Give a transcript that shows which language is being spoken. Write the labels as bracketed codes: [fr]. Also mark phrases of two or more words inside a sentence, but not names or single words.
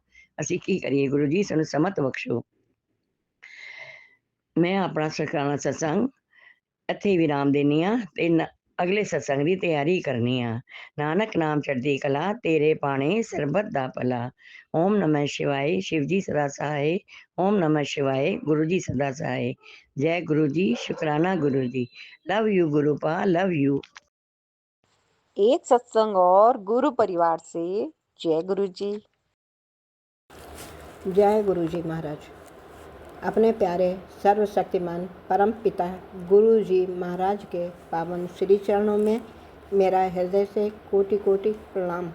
[pa] ਅਸੀਂ ਕੀ ਕਰੀਏ? ਗੁਰੂ ਜੀ ਸਾਨੂੰ ਸਮਤ ਬਖਸ਼ੋ। ਮੈਂ ਆਪਣਾ ਸਖਾਨਾ ਸਤਸੰਗ ਇੱਥੇ ਹੀ ਵਿਰਾਮ ਦਿੰਦੀ ਹਾਂ ਤੇ ਅਗਲੇ ਸਤਸੰਗ ਦੀ ਤਿਆਰੀ ਕਰਨੀ ਆ। ਨਾਨਕ ਨਾਮ ਚੜ੍ਹਦੀ ਕਲਾ, ਤੇਰੇ ਬਾਣੇ ਸਰਬਤ ਦਾ ਭਲਾ। [hi] ਓਮ ਨਮः शिवाय, शिव जी सदा सहाय। ओम नमः शिवाय, गुरु जी सदा सहाय। जय गुरु जी, शुक्राना गुरु जी। [en] love you गुरुपा, love you. [hi] एक सत्संग और गुरु परिवार से जय गुरु जी। जय गुरु जी महाराज। अपने प्यारे सर्वशक्तिमान परम पिता गुरु जी महाराज के पावन श्री चरणों में मेरा हृदय से कोटि कोटि प्रणाम।